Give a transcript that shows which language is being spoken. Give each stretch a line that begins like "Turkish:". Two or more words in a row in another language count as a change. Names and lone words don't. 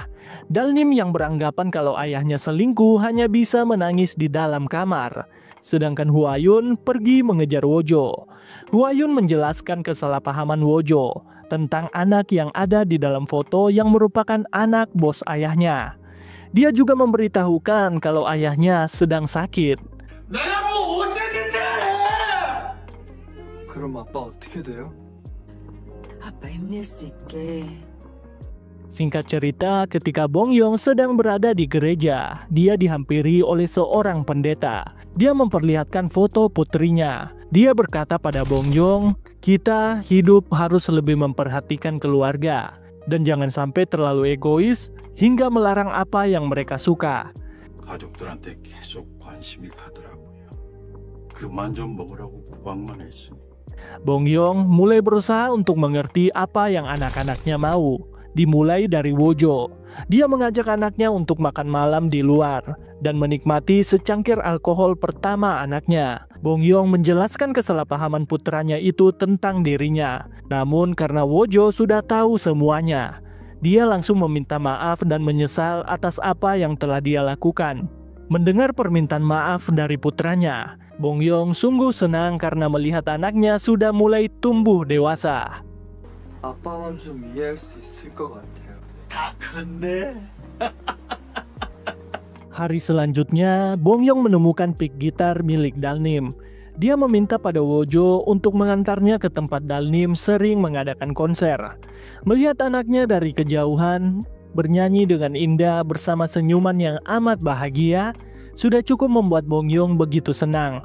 Indonesian: Dalnim yang beranggapan kalau ayahnya selingkuh hanya bisa menangis di dalam kamar. Sedangkan Hwayun pergi mengejar Wojo. Hwayun menjelaskan kesalahpahaman Wojo tentang anak yang ada di dalam foto yang merupakan anak bos ayahnya. Dia juga memberitahukan kalau ayahnya sedang sakit.
Korean: 내가 뭐 어쨌는데! 그럼 아빠 어떻게 돼요? 아빠 힘낼 수 있게.
Indonesian: Singkat cerita, ketika Bong Yong sedang berada di gereja, dia dihampiri oleh seorang pendeta. Dia memperlihatkan foto putrinya. Dia berkata pada Bong Yong, kita hidup harus lebih memperhatikan keluarga. Dan jangan sampai terlalu egois hingga melarang apa yang mereka suka.
Korean: 가족들한테 계속 관심이 가더라고요. 그만 좀 먹으라고 구박만 했으니.
Indonesian: Bong Yong mulai berusaha untuk mengerti apa yang anak-anaknya mau. Dimulai dari Wojo. Dia mengajak anaknya untuk makan malam di luar dan menikmati secangkir alkohol pertama anaknya. Bong Yong menjelaskan kesalahpahaman putranya itu tentang dirinya. Namun karena Wojo sudah tahu semuanya, dia langsung meminta maaf dan menyesal atas apa yang telah dia lakukan. Mendengar permintaan maaf dari putranya, Bong Yong sungguh senang karena melihat anaknya sudah mulai tumbuh dewasa.
Korean: 아빠만 좀 이해할 수 있을 것 같아요. 다 컸네.
Indonesian: Hari selanjutnya, Bong Yong menemukan pick gitar milik Dalnim. Dia meminta pada Wojo untuk mengantarnya ke tempat Dalnim sering mengadakan konser. Melihat anaknya dari kejauhan, bernyanyi dengan indah bersama senyuman yang amat bahagia, sudah cukup membuat Bong Yong begitu senang.